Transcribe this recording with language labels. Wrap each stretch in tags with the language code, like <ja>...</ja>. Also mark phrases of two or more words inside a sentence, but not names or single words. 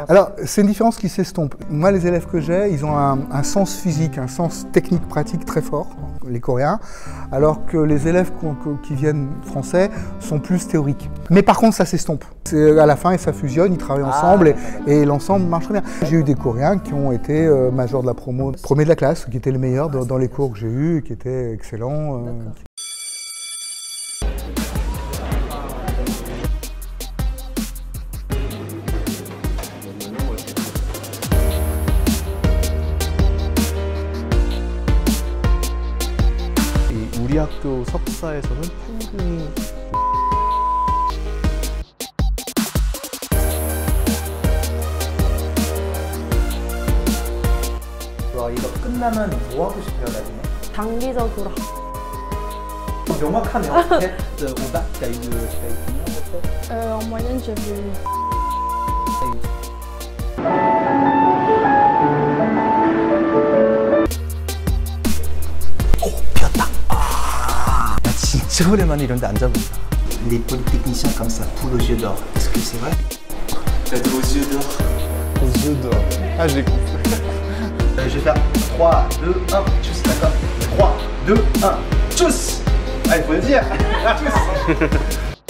<fr>Alors c'est une différence qui s'estompe. Moi les élèves que j'ai, ils ont un sens physique, un sens technique pratique très fort, les Coréens, alors que les élèves qui viennent français sont plus théoriques. Mais par contre ça s'estompe. À la fin ça fusionne, ils travaillent ensemble et l'ensemble marche très bien. J'ai eu des Coréens qui ont été majors de la promo, premiers de la classe, qui étaient les meilleurs dans les cours que j'ai eus, qui étaient excellents.</fr> <ko>우리 학교 석사에서는 충분히 와, 이거 끝나면 뭐 하고 싶어요, 나중에? 장기적으로 명확하네요. 오다?</ko> <fr>en moyenne j'ai vu</fr> <ko>나 진짜 오랜만에 이런 데 앉아본다.</ko> <fr>Les polytechniciens comme ça, poule aux yeux d'or. Est-ce que c'est vrai? Aux yeux d'or. aux yeux d'or. Ah, j'ai compris. Je vais faire 3, 2, 1, tchuss, d'accord? 3, 2, 1, tchuss! Allez, faut le dire! Tchuss!</fr>